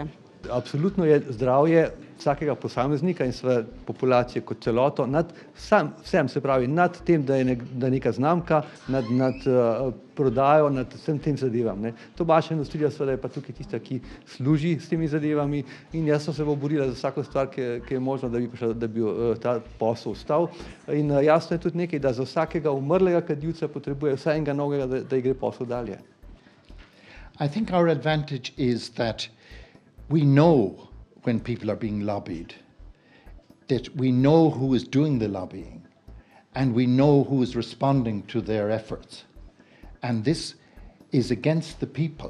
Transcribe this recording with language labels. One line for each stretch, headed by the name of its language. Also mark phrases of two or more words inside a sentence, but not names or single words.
Slovenian: Absolutno je zdravje vsakega posameznika in svoje populacije kot celoto nad vsem, se pravi, nad tem, da je neka znamka, nad prodajo, nad vsem tem zadevam. Tobačna industrija seveda je pa tukaj tista, ki služi s temi zadevami in jaz sem se borila za vsako stvar, ki je možno, da bi ta posel ostal. In jasno je tudi nekaj, da za vsakega umrlega kadilca potrebuje vsaj enega novega, da gre posel dalje.
English: I think our advantage is that we know when people are being lobbied, that we know who is doing the lobbying and we know who is responding to their efforts. And this is against the people.